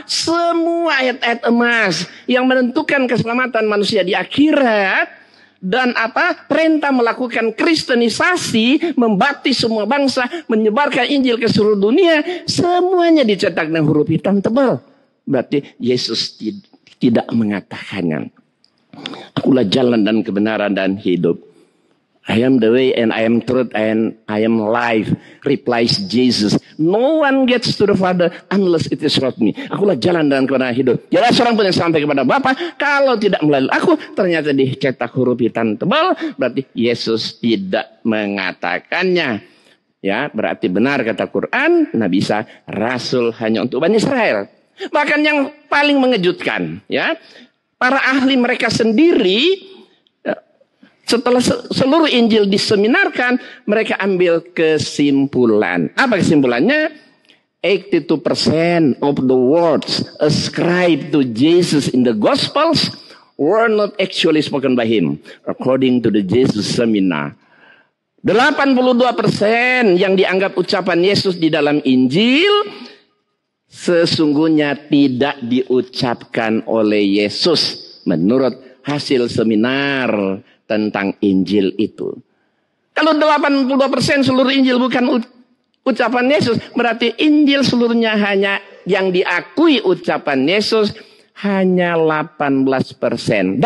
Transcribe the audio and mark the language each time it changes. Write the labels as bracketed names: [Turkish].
[Indonesian] Semua ayat-ayat emas yang menentukan keselamatan manusia di akhirat dan perintah melakukan kristenisasi, membaptis semua bangsa, menyebarkan Injil ke seluruh dunia, semuanya dicetak dengan huruf hitam tebal. Berarti Yesus tidak mengatakannya. Akulah jalan dan kebenaran dan hidup. [English] I am the way and I am truth and I am life, replies Jesus. No one gets to the Father unless it is through me. [Indonesian] Akulah jalan dan kebenaran hidup. Jangan seorang pun yang sampai kepada Bapa kalau tidak melalui aku. Ternyata dicetak huruf hitam tebal, berarti Yesus tidak mengatakannya. Ya, berarti benar kata Quran, Nabi Isa rasul hanya untuk Bani Israel. Bahkan yang paling mengejutkan, ya, para ahli mereka sendiri setelah seluruh Injil diseminarkan, mereka ambil kesimpulan. Apa kesimpulannya? [English] 82% of the words ascribed to Jesus in the Gospels were not actually spoken by him, according to the Jesus Seminar. [Indonesian] 82% yang dianggap ucapan Yesus di dalam Injil sesungguhnya tidak diucapkan oleh Yesus menurut hasil seminar tentang Injil itu. Kalau 82% seluruh Injil bukan ucapan Yesus, berarti Injil seluruhnya hanya yang diakui ucapan Yesus hanya 18%.